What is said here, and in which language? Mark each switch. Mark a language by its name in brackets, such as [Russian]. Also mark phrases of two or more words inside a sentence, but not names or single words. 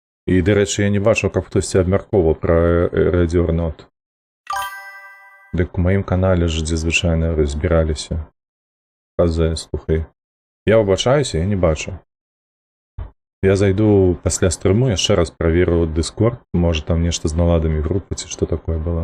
[Ukrainian] І, до речі, я не бачив, [Belarusian] каб хтосьці абмяркоўваў пра Ready or Not. Дык у маім канале ж, дзе звычайна разбіраліся. Казе, слухай. Я выбачаюся, я не бачу. Я зайду пасля стрыму, яшчэ раз праверу Discord, можа там нешта з наладамі групы, ці што такое было.